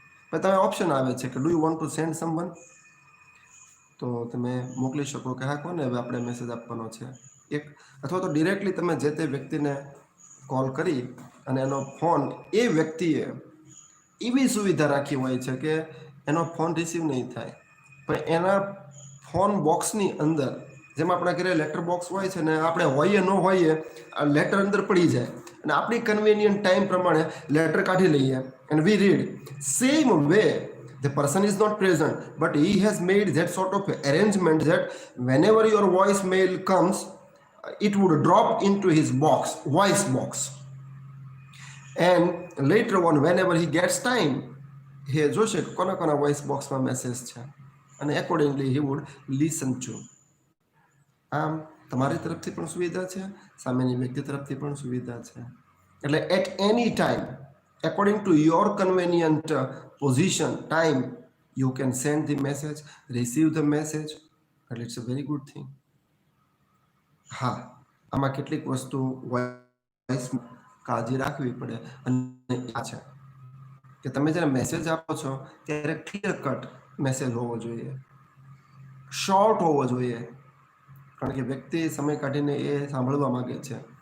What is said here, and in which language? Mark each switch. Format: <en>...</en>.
<gu>પછી તમે ઓપ્શન આવે છે કે do you want to send someone. તો તમે મોકલી શકો કે હા, કોને હવે આપણે મેસેજ આપવાનો છે એક, અથવા તો ડિરેક્ટલી તમે જે તે વ્યક્તિને કોલ કરી અને એનો ફોન એ વ્યક્તિએ એવી સુવિધા રાખી હોય છે કે એનો ફોન રિસીવ નહીં થાય, પણ એના ફોન બોક્સની અંદર, જેમ આપણા ઘરે લેટર બોક્સ હોય છે ને, આપણે હોઈએ ન હોઈએ આ લેટર અંદર પડી જાય અને આપણી કન્વિનિયન્ટ ટાઈમ પ્રમાણે લેટર કાઢી લઈએ</gu> <en>and we read. Same way, the person is not present, but he has made that sort of arrangement that whenever your voice mail comes, it would drop into his box, voice box, and later on whenever he gets time, he</en> <gu>જોશે કે કોના voice બોક્સમાં message છે અને accordingly</gu> <en>he would listen to.</en> <gu>આમ તમારી તરફથી પણ સુવિધા છે, સામેની વ્યક્તિ તરફથી પણ સુવિધા છે. એટલે</gu> <en>At any time, according to your convenient position, time, you can send the message, receive the message, and it's a very good thing.</en> <gu>હા, આમાં કેટલીક વસ્તુ વોઇસ કાળજી રાખવી પડે, અને આ છે કે તમે જ્યારે મેસેજ આપો છો ત્યારે ક્લિયર કટ મેસેજ હોવો જોઈએ, શોર્ટ હોવો જોઈએ, કારણ કે વ્યક્તિ સમય કાઢીને એ સાંભળવા માંગે છે.</gu>